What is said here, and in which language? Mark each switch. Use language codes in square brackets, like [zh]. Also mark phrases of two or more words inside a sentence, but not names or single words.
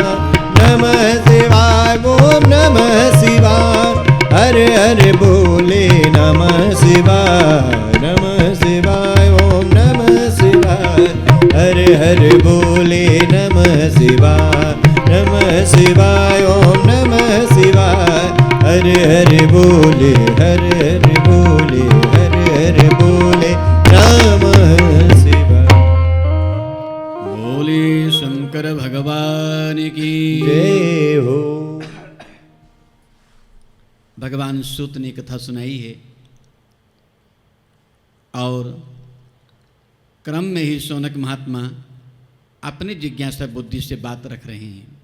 [sa] नमः शिवाय ओम नमः शिवाय। [hi] हर बोले [sa] नमः शिवाय। नमः शिवाय ओम नमः शिवाय। [hi] हर बोले [sa] नमः शिवाय। नमः शिवाय ओम नमः शिवाय। [hi] हर बोले बोले बोले [sa] नमः शिवाय। [hi] बोले शंकर भगवान की जय हो। भगवान सूत ने कथा सुनाई है और क्रम में ही शौनक महात्मा अपनी जिज्ञासा बुद्धि से बात रख रहे हैं।